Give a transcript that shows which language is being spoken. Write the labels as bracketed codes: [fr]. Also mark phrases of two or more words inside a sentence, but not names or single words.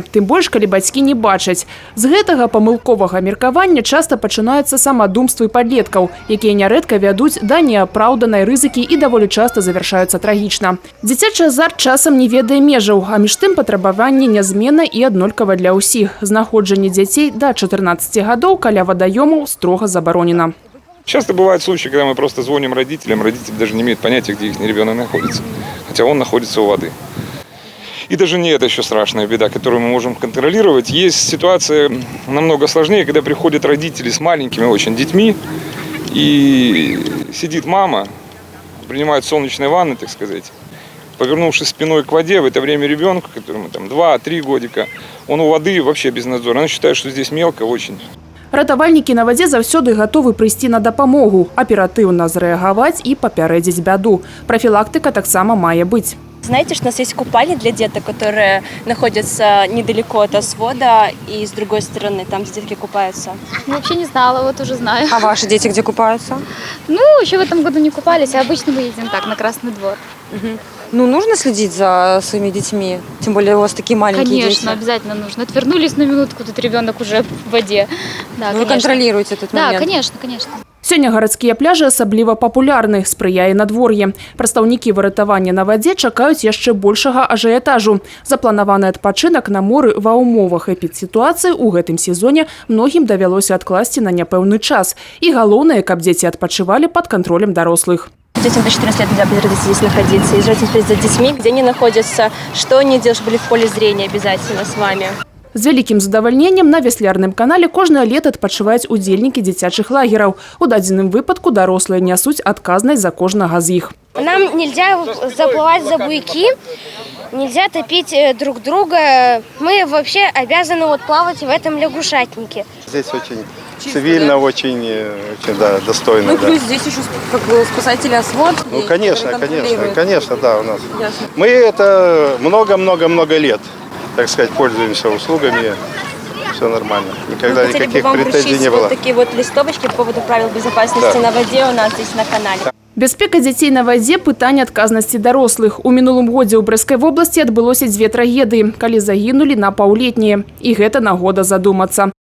[be] Тым больш, калі бацькі не бачаць. З гэтага памылковага меркавання часта пачынаюцца самадумствы падлеткаў, якія нярэдка вядуць да неапраўданай рызыкі і даволі часта завяршаюцца трагічна. Дзіцячы азарт часам не ведае межаў, а між тым патрабаванне нязменна і аднолькава для ўсіх. Знаходжанне дзяцей да 14 гадоў каля вадаёмаў строга забаронена. [ru] Часто бывают случаи, когда мы просто звоним родителям, родители даже не имеют понятия, где их ребенок находится, хотя он находится у воды. И даже не это еще страшная беда, которую мы можем контролировать. Есть ситуация намного сложнее, когда приходят родители с маленькими очень детьми, и сидит мама, принимает солнечные ванны, так сказать, повернувшись спиной к воде, в это время ребенку, которому там 2-3 годика, он у воды вообще без надзора. Он считает, что здесь мелко очень. [be] Ратавальнікі на вадзе заўсёды гатовы прыйсці на дапамогу, аператыўна зрэагаваць і папярэдзіць бяду. Профилактика таксама мае быць. [ru] Знаете, что у нас есть купальни для деток, которые находятся недалеко от свода и с другой стороны, там, где детки купаются? Вообще не знала, вот уже знаю. А ваши дети где купаются? Ну, еще в этом году не купались, а обычно мы едем так, на Красный двор. Угу. Ну, нужно следить за своими детьми, тем более у вас такие маленькие дети. Конечно, обязательно нужно. Отвернулись на минутку, тут ребенок уже в воде. Да, вы контролируете этот момент? Да, конечно, конечно. [be] Сёння гарадскія пляжы асабліва папулярны, спрыяе надвор'е. Прадстаўнікі выратавання на вадзе чакаюць яшчэ большага ажыятажу. Запланаваны адпачынак на моры ва ўмовах эпідсітуацыі ў гэтым сезоне многім давялося адкласці на няпэўны час. І галоўнае, каб дзеці адпачывалі пад кантролем дарослых. [ru] Детям до 14 лет нельзя без родителей здесь находиться. И желательно следить за детьми, где они находятся, что они делают, чтобы были в поле зрения обязательно с вами. [be] З вялікім задавальненнем на веслярным канале кожнае лета адпачываюць удзельнікі дзіцячых лагераў. У дадзеным выпадку дарослыя нясуць адказнасць за кожнага з іх. [ru] Нам нельзя заплывать за буйки, нельзя топить друг друга. Мы вообще обязаны плавать в этом лягушатнике. Здесь очень цивильно, очень да, достойно. Ну, плюс здесь еще как бы спасатели освод. Ну, конечно, да, у нас. Ясно. Мы это много-много-много лет, так сказать, пользуемся услугами. Все нормально. Никогда никаких претензий не было. Вот такие вот листовочки по поводу правил безопасности на воде у нас здесь на канале. [be] Бяспека дзяцей на вадзе – пытанне адказнасці дарослых. У мінулым годзе ў Брэскай вобласці адбылося 2 трагедыі, калі загінулі напаўлетнія. І гэта нагода задумацца.